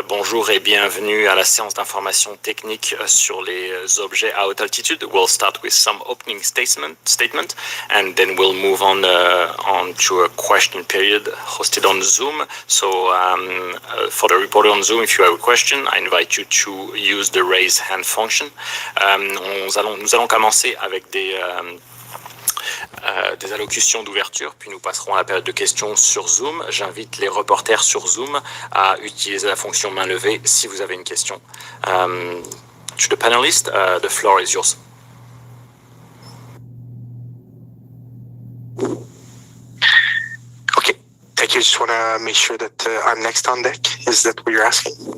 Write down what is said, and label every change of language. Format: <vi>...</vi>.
<fr>Bonjour et bienvenue à la séance d'information technique sur les objets à haute altitude.</fr> <en>We'll start with some opening statement and then we'll move on to a question period hosted on Zoom. So for the reporter on Zoom, if you have a question, I invite you to use the raise hand function.</en> <fr>Nous allons commencer avec des allocutions d'ouverture, puis nous passerons à la période de questions sur Zoom. J'invite les reporters sur Zoom à utiliser la fonction main levée si vous avez une question.</fr> <en>To the panelists, the floor is yours. Okay, thank you. Just want to make sure that I'm next on deck. Is that what you're asking?</en>